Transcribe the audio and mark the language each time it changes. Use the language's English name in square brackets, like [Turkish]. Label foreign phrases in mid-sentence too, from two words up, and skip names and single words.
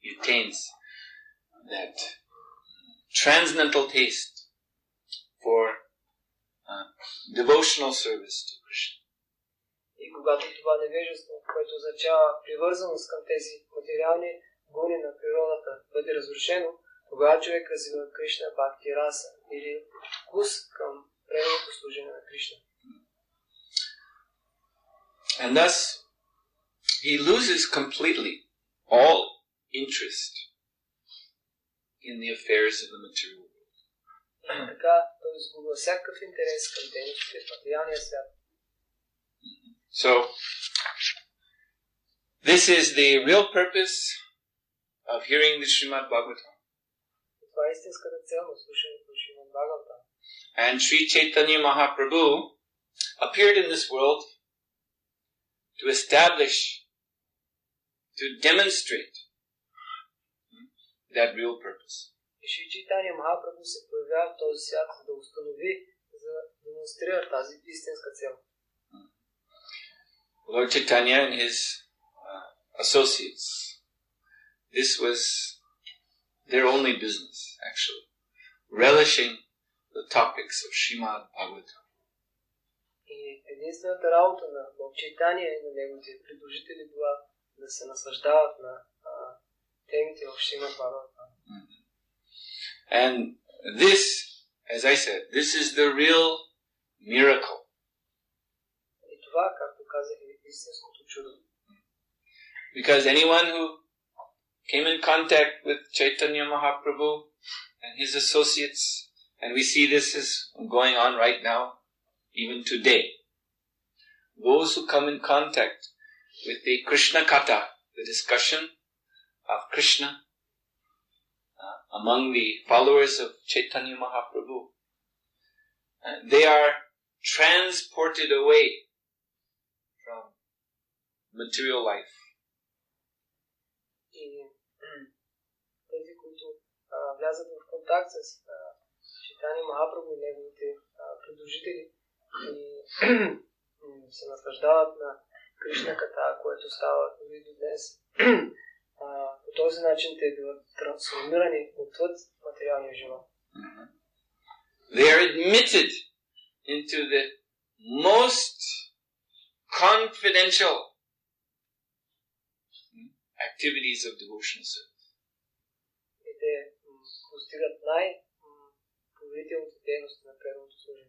[English] he attains that transcendental taste for devotional service to Krishna. [Bulgarian] И когато това невежество, което означава привързаност към тези материални гони на природата, бъде разрушено, тогава човек развива Кришна бхакти раса или вкус към преданото служение на Кришна. [English] And thus, he loses completely all interest in the affairs of the material world. [Bulgarian] И така той изгубва всякакъв интерес към дейностите в материалния свят. [English] So, this is the real purpose of hearing the Srimad Bhagavatam. [Bulgarian] Това е истинската цел на слушането на Шримад Бхагаватам. [English] And Sri Chaitanya Mahaprabhu appeared in this world to establish, to demonstrate that real purpose. [Bulgarian] И Шри Чайтания Махапрабху се появява в този свят, за да установи, за да демонстрира тази истинска цел. [English] Lord Chaitanya and his associates, this was their only business, actually, relishing the topics of Srimad Bhagavatam. [Bulgarian] И единствената работа на Лорд Чайтания и на неговите придружители била да се наслаждават на темите в Шримад Бхагаватам. [English] And this, as I said, this is the real miracle. [Bulgarian] И това, както казах, е истинското чудо. [English] Because anyone who came in contact with Chaitanya Mahaprabhu and his associates, and we see this is going on right now, even today. Those who come in contact with the Krishna Katha, the discussion of Krishna among the followers of Chaitanya Mahaprabhu, they are transported away from material life. [Bulgarian] И тези, които влязат в контакт с Чайтания Махапрабху и неговите придружители и се наслаждават на Кришна Ката, което става дори до днес. По този начин те биват трансформирани отвъд материалния живот. [English] They are admitted into the most confidential activities of devotional service. И те постигат най-поверителните дейности на преданото служение.